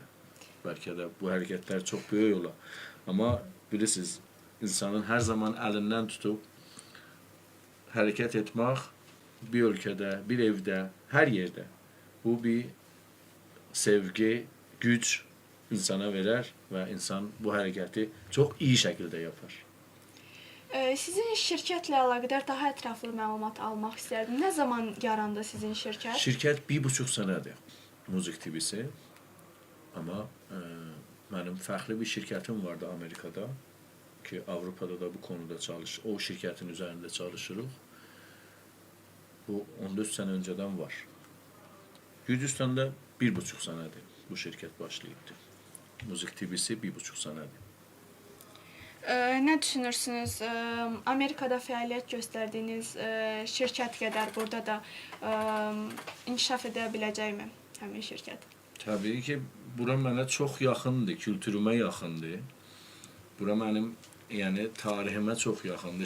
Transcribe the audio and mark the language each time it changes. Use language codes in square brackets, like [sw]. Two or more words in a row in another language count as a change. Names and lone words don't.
[az] Bəlkə də bu hərəkətlər çox böyük ola. Amma bilirsiniz, insanın hər zaman əlindən tutub hərəkət etmək bir ölkədə, bir evdə, hər yerdə bu bir sevgi, güc insana verər və insan bu hərəkəti çox iyi şəkildə yapar. Sizin şirkətlə əlaqədar daha ətraflı məlumat almaq istərdim. Nə zaman yarandı sizin şirkət? Şirkət 1,5 sənədir. Muzik TV'si. [tr] Ama benim farklı bir şirketim vardı Amerika'da ki Avrupa'da da bu konuda o şirketin üzerinde çalışırıq. Bu 14 sene önceden var. Gürcüstan'da 1,5 senedir bu şirket başlayıptı. Muzik TV'si 1,5 senedir. [az] Nə düşünürsünüz? Amerikada fəaliyyət göstərdiyiniz şirkət qədər burada da inkişaf edə biləcəkmi həmin şirkət? Tabii ki, bura mənə çox yaxındır, kültürümə yaxındır. Bura mənim, yəni tariximə çox yaxındır.